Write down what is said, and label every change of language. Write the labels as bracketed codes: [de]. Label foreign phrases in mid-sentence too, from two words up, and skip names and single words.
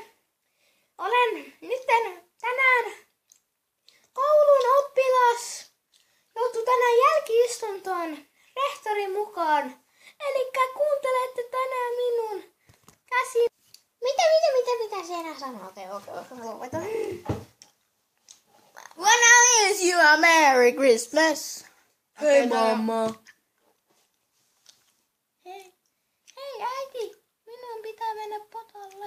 [fi] Olen nyt tänään koulun oppilas. Joutuu tänään jälki-istuntoon rehtorin mukaan. Eli kuuntelette tänään minun käsi. Mitä sinä sanoo? Okei. [en] When I wish you a Merry Christmas. [fi] Hei mamma. Hei äiti, minun pitää mennä potalle.